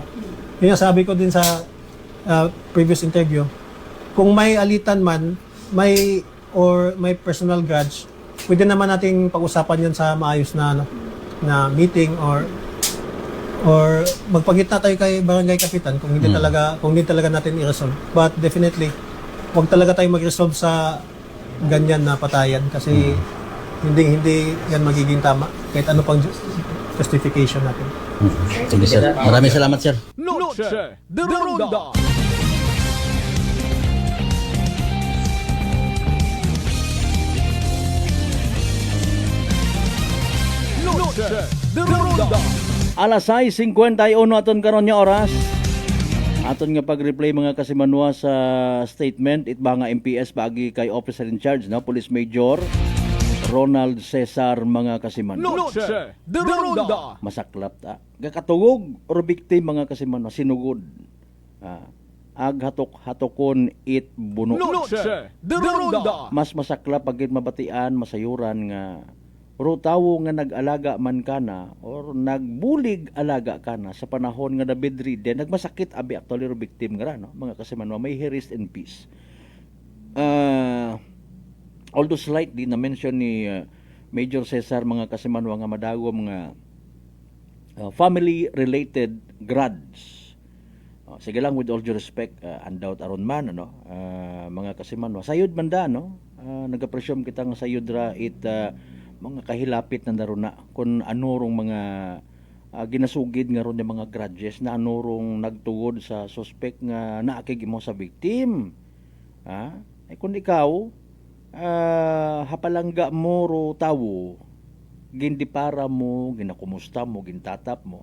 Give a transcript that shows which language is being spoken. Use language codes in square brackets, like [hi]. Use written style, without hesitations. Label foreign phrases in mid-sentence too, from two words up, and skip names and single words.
[tl] Yun yung sabi ko din sa previous interview. Kung may alitan man, may [en] personal grudge, [tl] pwede naman nating pag-usapan yun sa maayos na meeting or magpagitna tayo kay barangay kapitan kung hindi talaga natin i-resolve. [en] But definitely, [tl] huwag talaga tayo mag-resolve sa ganyan na patayan kasi hindi yan magiging tama kahit ano pang justification natin. Sige sir. Maraming salamat sir. Noche de Ronda. Noche de Ronda. [akl] Alas 6:51 aton karon nga oras. Aton nga pag-replay mga kasimanwa sa statement itba nga MPS bagi kay [en] officer in charge [akl] na Police Major Ronald Cesar mga kasimanwa. Noche de Ronda. Masaklap ta. Gakatugog or biktim mga kasimanwa sinugod. Ag hatok-hatokon it buno. Noche de Ronda. Mas masaklap pagit mabatian masayuran nga pero tawo nga nag-alaga man kana or nagbulig alaga kana sa panahon nga nabedridden, nagmasakit abi actually ro victim nga no mga kasimanwa, [en] may he rest in peace. Although slightly [akl] na mention ni Major Cesar mga kasimanwa nga madagom nga [en] family related grudge. [akl] Sige lang, [en] with all due respect, [akl] undoubt aron man ano mga kasimanwa. Sayod man da no. Nagapresyum kita nga sayod ra it mga kahilapit na naruna kung anurong mga ginasugid nga ron yung mga grudges na anurong nagtugod sa suspect nga naakig mo sa victim. Kung ikaw hapalangga mo ro tawo, gindipara mo, ginakumusta mo, gintatap mo.